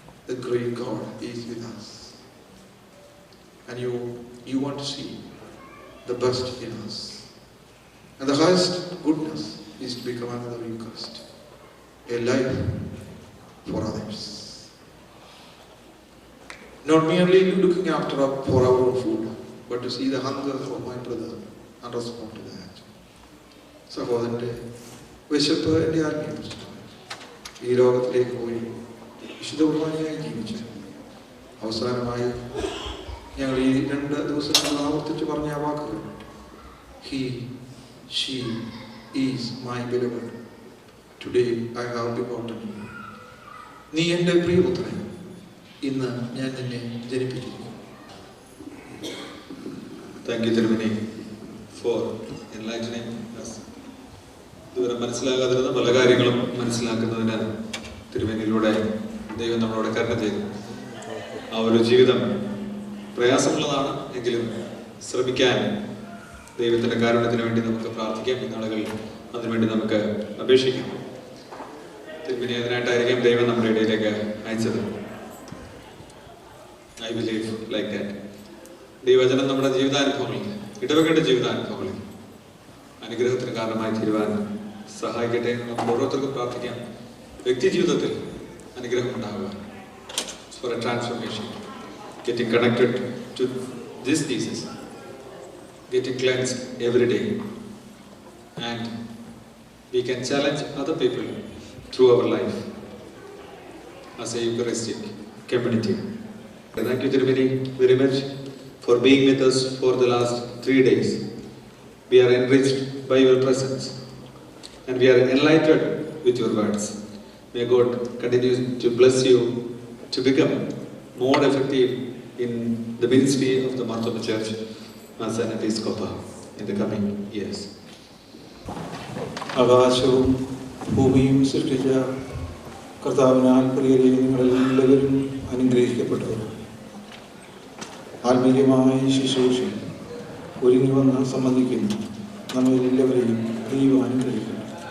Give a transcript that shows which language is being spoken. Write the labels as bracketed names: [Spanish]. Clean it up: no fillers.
[English] The great God is with us, and you want to see the best in us, and the highest goodness is to become another Eucharist, a life for others, not merely looking after for our own food, but to see the hunger of my brother and respond to that. [Malayalam] സഹോദരന്റെ വിശപ്പ് എൻ്റെ ആത്മീയ പ്രശ്നമാണ്. ഈ ലോകത്തിലേക്ക് പോയി വിശുദ്ധ കുർബാനയായി ജീവിച്ചു. അവസാനമായി ഞങ്ങൾ ഈ 2 ദിവസങ്ങൾ ആവർത്തിച്ച് പറഞ്ഞ ആ വാക്കുകൾ, [English] He, she is my beloved. Today I have begotten you. [Malayalam] നീ എൻ്റെ പ്രിയപുത്രൻ, ഇന്ന് ഞാൻ നിന്നെ ജനിപ്പിച്ചിരിക്കുന്നു. [English] Thank you, Tirumeni, for enlightening us. [Malayalam] ഇതുവരെ മനസ്സിലാകാതിരുന്ന പല കാര്യങ്ങളും മനസ്സിലാക്കുന്നതിന് തിരുമേനിയിലൂടെ ദൈവം നമ്മളോട് കരുണ ചെയ്തു. ആ ഒരു ജീവിതം പ്രയാസമുള്ളതാണ് എങ്കിലും ശ്രമിക്കാൻ ദൈവത്തിന്റെ കാരുണ്യത്തിന് വേണ്ടി നമുക്ക് പ്രാർത്ഥിക്കാം. ഈ നാളുകളിൽ അതിനുവേണ്ടി നമുക്ക് അപേക്ഷിക്കാം. തിരുമേനി അതിനായിട്ടായിരിക്കും ദൈവം നമ്മുടെ ഇടയിലേക്ക് അയച്ചത്. [English] I believe like that. [Malayalam] ദൈവവചനം നമ്മുടെ ജീവിതാനുഭവങ്ങളിൽ, ഇടവകയുടെ ജീവിതാനുഭവങ്ങളിൽ അനുഗ്രഹത്തിന് കാരണമായി തീരുവാൻ സഹായിക്കട്ടെ എന്ന് നമുക്ക് ഓരോരുത്തർക്കും പ്രാർത്ഥിക്കാം. വ്യക്തി ജീവിതത്തിൽ അനുഗ്രഹം ഉണ്ടാകുക, [English] For a transformation, getting connected to this thesis, getting cleansed every day, and we can challenge other people through our life as a Eucharistic community. Thank you, Tirumeni, very much for being with us for the last 3 days. We are enriched by your presence and we are enlightened with your words. May God continue to bless you to become more effective in the ministry of the Marthoma Church as an Episcopal in the coming years. [Malayalam] ആകാശവും ഭൂമിയും സൃഷ്ടിച്ച കർത്താവിനാൽ പ്രിയരെ, നിങ്ങളെല്ലാവരും അനുഗ്രഹിക്കപ്പെട്ടവർ. ആത്മീയമായ ശുശ്രൂഷയിൽ ഒരുങ്ങി വന്ന് സംബന്ധിക്കുന്നു നമ്മളെല്ലാവരെയും ദൈവം അനുഗ്രഹിക്കുന്നു.